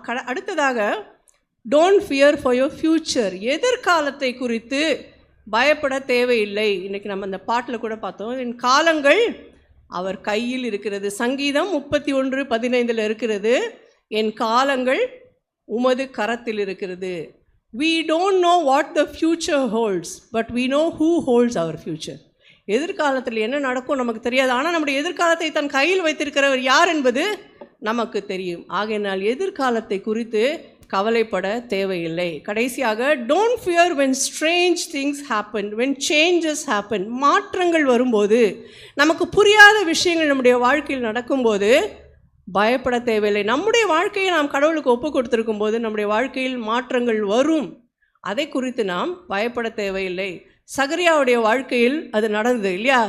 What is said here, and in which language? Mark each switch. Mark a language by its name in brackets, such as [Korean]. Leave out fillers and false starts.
[English] அடுத்ததாக, don't fear for your future. [Tamil] எதிர்காலத்தை குறித்து பயப்பட தேவையில்லை. இன்றைக்கி நம்ம அந்த பாட்டில் கூட பார்த்தோம், என் காலங்கள் அவர் கையில் இருக்கிறது. சங்கீதம் 31:15 இருக்கிறது, என் காலங்கள் உமது கரத்தில் இருக்கிறது. [English] We don't know what the future holds, but we know who holds our future. [Tamil] எதிர்காலத்தில் என்ன நடக்கும் நமக்கு தெரியாது, ஆனால் நம்முடைய எதிர்காலத்தை தன் கையில் வைத்திருக்கிறவர் யார் என்பது நமக்கு தெரியும். ஆகையினால் எதிர்காலத்தை குறித்து கவலைப்பட தேவையில்லை. [English] கடைசியாக, don't fear when strange things happen, when changes happen. [Tamil] மாற்றங்கள் வரும்போது, நமக்கு புரியாத விஷயங்கள் நம்முடைய வாழ்க்கையில் நடக்கும்போது பயப்பட தேவையில்லை. நம்முடைய வாழ்க்கையை நாம் கடவுளுக்கு ஒப்பு கொடுத்துருக்கும் போது நம்முடைய வாழ்க்கையில் மாற்றங்கள் வரும். அதை குறித்து நாம் பயப்பட தேவையில்லை. சகரியாவுடைய வாழ்க்கையில் அது நடந்தது இல்லையா?